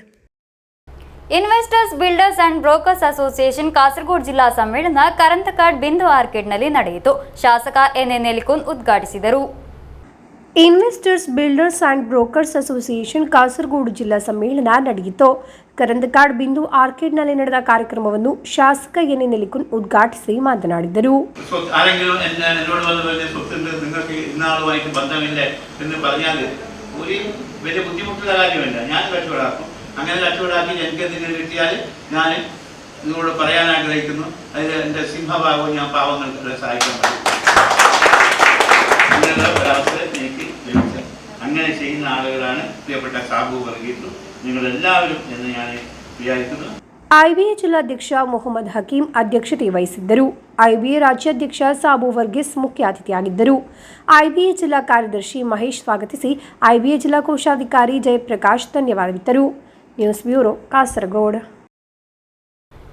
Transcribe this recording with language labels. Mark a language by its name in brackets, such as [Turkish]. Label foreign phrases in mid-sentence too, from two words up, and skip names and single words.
[Kannada] ಇನ್ವೆಸ್ಟರ್ಸ್, ಬಿಲ್ಡರ್ಸ್ ಅಂಡ್ ಬ್ರೋಕರ್ಸ್ ಅಸೋಸಿಯೇಷನ್ ಕಾಸರಗೋಡು ಜಿಲ್ಲಾ ಸಮ್ಮೇಳನ ಕರಂತಕಾಡ್ ಬಿಂದು ಆರ್ಕಿಡ್ನಲ್ಲಿ ನಡೆಯಿತು. ಶಾಸಕ ಎನ್.ಎನ್. ನೆಲಿಕುನ್ ಉದ್ಘಾಟಿಸಿದರು. ಇನ್ವೆಸ್ಟರ್ಸ್, ಬಿಲ್ಡರ್ಸ್ ಅಂಡ್ ಬ್ರೋಕರ್ಸ್ ಅಸೋಸಿಯೇಷನ್ ಕಾಸರಗೋಡು ಜಿಲ್ಲಾ ಸಮ್ಮೇಳನ ನಡೆಯಿತು. ಕರಂತಕಾಡ್ ಬಿಂದು ಆರ್ಕಿಡ್ನಲ್ಲಿ ನಡೆದ ಕಾರ್ಯಕ್ರಮವನ್ನು ಶಾಸಕ ಎನ್.ಎನ್. ನೆಲಿಕುನ್ ಉದ್ಘಾಟಿಸಿ ಮಾತನಾಡಿದರು. [Malayalam] അങ്ങനെ കച്ചവടമാക്കി എനിക്ക് എന്തെങ്കിലും കിട്ടിയാൽ ഞാൻ നിങ്ങളോട് പറയാൻ ആഗ്രഹിക്കുന്നു. അതിൽ എൻ്റെ സിംഹഭാഗവും ഞാൻ പാവങ്ങൾക്ക് സഹായിക്കാൻ പറ്റും. അങ്ങനെയുള്ള ഒരവസരം എനിക്ക് ലഭിച്ചത്. അങ്ങനെ ചെയ്യുന്ന ആളുകളാണ് പ്രിയപ്പെട്ട സാബു വർഗീസും നിങ്ങളെല്ലാവരും എന്ന് ഞാൻ വിചാരിക്കുന്നു. [Kannada] ಐಬಿಎ ಜಿಲ್ಲಾಧ್ಯಕ್ಷ ಮೊಹಮ್ಮದ್ ಹಕೀಂ ಅಧ್ಯಕ್ಷತೆ ವಹಿಸಿದ್ದರು. ಐಬಿಎ ರಾಜ್ಯಾಧ್ಯಕ್ಷ ಸಾಬು ವರ್ಗೀಸ್ ಮುಖ್ಯ ಅತಿಥಿಯಾಗಿದ್ದರು. ಐಬಿಎ ಜಿಲ್ಲಾ ಕಾರ್ಯದರ್ಶಿ ಮಹೇಶ್ ಸ್ವಾಗತಿಸಿ ಐಬಿಎ ಜಿಲ್ಲಾ ಕೋಶಾಧಿಕಾರಿ ಜಯಪ್ರಕಾಶ್ ಧನ್ಯವಾದವಿತ್ತರು. [English] news bureau ಕಾಸರಗೋಡು.